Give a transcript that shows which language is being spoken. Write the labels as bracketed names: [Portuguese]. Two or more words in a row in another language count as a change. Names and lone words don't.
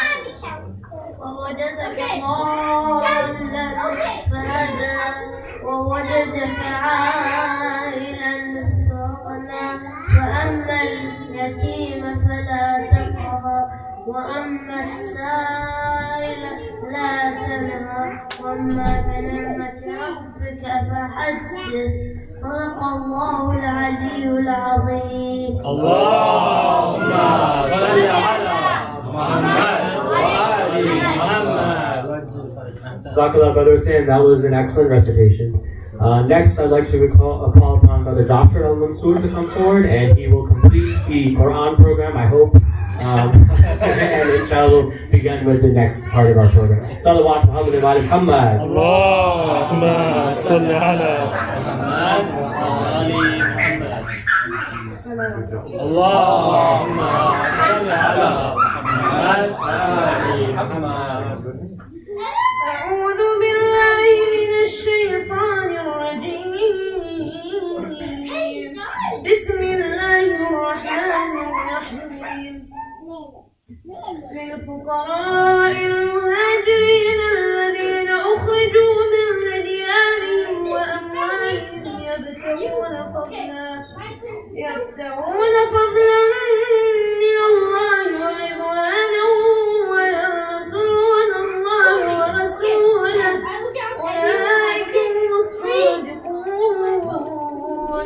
[Arabic] ووجدك ضالا فهدى ووجدك عائلا فأغنى وأما اليتيم فلا تقهر وأما السائل لا تنهر وأما بنعمة ربك فحدث. صدق الله العلي العظيم. اللهم صل على محمد وآل محمد. [English] Jazakallah, Brother Hussein. That was an excellent recitation. Next, I'd like to call upon Brother Jafar al-Mansur to come forward, and he will complete the Quran program, I hope. And inshallah, we'll begin with the next part of our program. [Arabic] صلوات محمد وآل محمد. اللهم صل على محمد وآل محمد. اللهم صل على محمد وآل محمد. أعوذ بالله من الشيطان الرجيم. بسم الله الرحمن الرحيم. للفقراء المهاجرين الذين أخرجوا من ديارهم وأموالهم يبتغون فضلا من الله ورضوانا وينصرون الله ورسوله أولئك هم الصادقون.